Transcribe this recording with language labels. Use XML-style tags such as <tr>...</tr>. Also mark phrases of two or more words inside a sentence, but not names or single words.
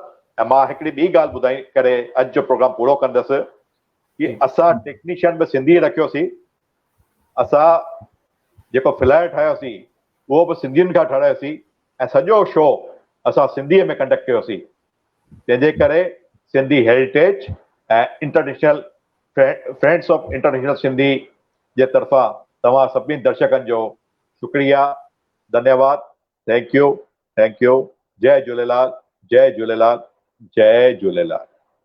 <sd>ऐं मां हिकिड़ी ॿी ॻाल्हि ॿुधाई करे अॼु जो प्रोग्राम पूरो कंदुसि कि असां टेक्नीशियन बि सिंधी रखियोसीं, असां जेको फ्लायर ठाहियोसीं उहो बि सिंधियुनि खां ठाहियोसीं ऐं सॼो शो असां सिंधीअ में कंडक्ट कयोसीं। तंहिंजे करे सिंधी हेरिटेज ऐं इंटरनेशनल फ्रेंड्स ऑफ इंटरनेशनल सिंधी जे तरफ़ां तव्हां सभिनी दर्शकनि जो शुक्रिया, धन्यवाद।</sd> <en>thank you.</en> <sd>जय झूलेलाल, जय झूलेलाल, जय झूलेलाल।</sd>